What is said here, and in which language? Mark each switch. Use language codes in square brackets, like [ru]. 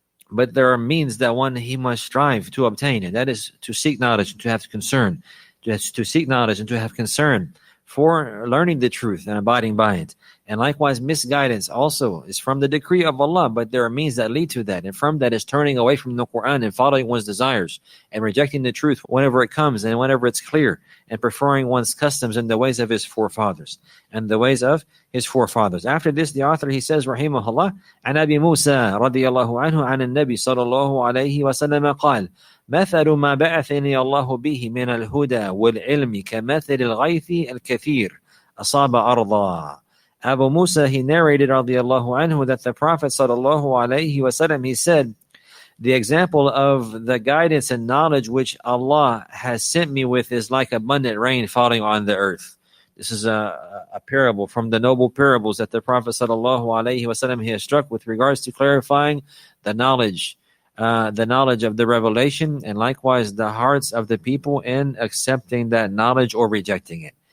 [en] But there are means that he must strive to obtain, and that is to seek knowledge and to have concern, to seek knowledge and to have concern for learning the truth and abiding by it. And likewise, misguidance also is from the decree of Allah, but there are means that lead to that. And from that is turning away from the Qur'an and following one's desires and rejecting the truth whenever it comes and whenever it's clear, and preferring one's customs and the ways of his forefathers. After this, the author, he says, [ar] rahimahullah, عن أبي موسى رضي الله عنه عن النبي صلى الله عليه وسلم قال مثل ما بعثني الله به من الهدى والعلم كمثل الغيث الكثير أصاب أرضا. [en] Abu Musa, he narrated radiallahu anhu that the Prophet sallallahu alaihi wasallam, he said, the example of the guidance and knowledge which Allah has sent me with is like abundant rain falling on the earth. This is a parable from the noble parables that the Prophet sallallahu alaihi wasallam he has struck with regards to clarifying the knowledge of the revelation, and likewise the hearts of the people in accepting that knowledge or rejecting it.